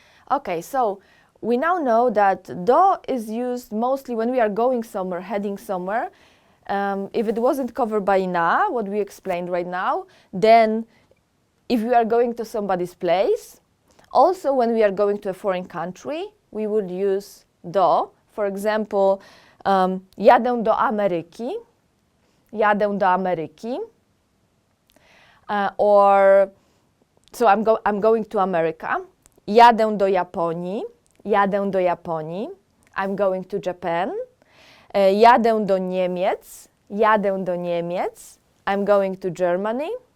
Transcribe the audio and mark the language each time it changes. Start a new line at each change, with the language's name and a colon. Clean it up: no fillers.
English: Okay, so we now know that do is used mostly when we are going somewhere, heading somewhere. If it wasn't covered by na, what we explained right now, then if we are going to somebody's place, also when we are going to a foreign country, we would use do. For example,
Polish: jadę do Ameryki. Jadę do Ameryki.
English: Or, so I'm going to America.
Polish: Jadę do Japonii. Jadę do Japonii.
English: I'm going to Japan.
Polish: Jadę do Niemiec. Jadę do Niemiec.
English: I'm going to Germany.